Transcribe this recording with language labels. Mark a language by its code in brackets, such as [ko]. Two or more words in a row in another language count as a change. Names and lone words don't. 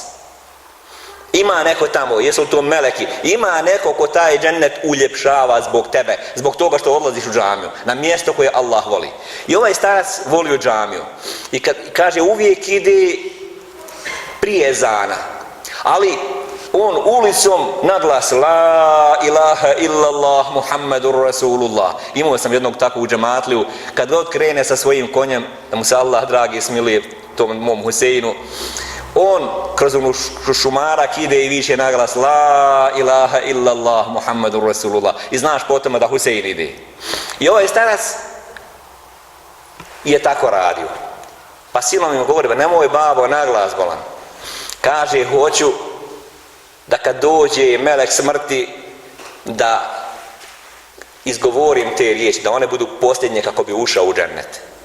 [bs] Ima neko tamo, jesu li to meleki, ima neko ko taj džennet uljepšava zbog tebe, zbog toga što odlaziš u džamiju, na mjesto koje Allah voli. I ovaj starac volio džamiju. I kaže uvijek ide prije ezana, ali on ulicom naglas [ar] لا إله إلا الله محمد رسول الله. [bs] Imao sam jednog takvog u džematliju, kad god krene sa svojim konjem, da mu se Allah dragi smilije, tom mom Huseinu, on kroz onu šumarak ide i više naglas [ar] لا إله إلا الله محمد رسول الله. [bs] I znaš potom da Husein ide. I ovaj starac je tako radio. Pa silom im govori, nemoj babo naglas bolan. Kaže, hoću da kad dođe melek smrti da izgovorim te riječi, da one budu posljednje kako bi ušao u džennet.